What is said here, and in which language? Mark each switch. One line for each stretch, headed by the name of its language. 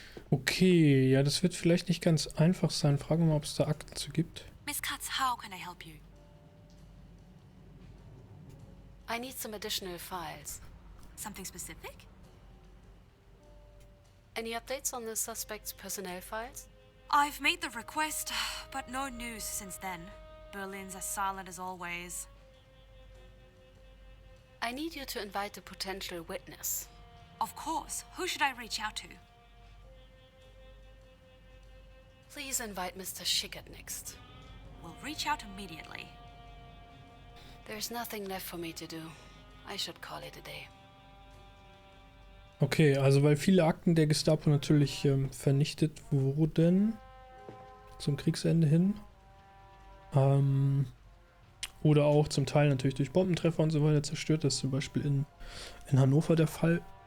German: Okay, ja, das wird vielleicht nicht ganz einfach sein. Fragen wir mal, ob es da Akten zu gibt.
English: Miss Katz, how can I help you? I need some additional files. Something specific? Any updates on the suspect's personnel files? I've made the request, but no news since then. Berlin's as silent as always. I need you to invite a potential witness. Of course. Who should I reach out to? Please invite Mr. Schickert next. We'll reach out immediately. There's nothing left for me to do. I should call it a day.
German: Okay, also weil viele Akten der Gestapo natürlich vernichtet wurden zum Kriegsende hin. Oder auch zum Teil natürlich durch Bombentreffer und so weiter zerstört. Das ist zum Beispiel in Hannover der Fall.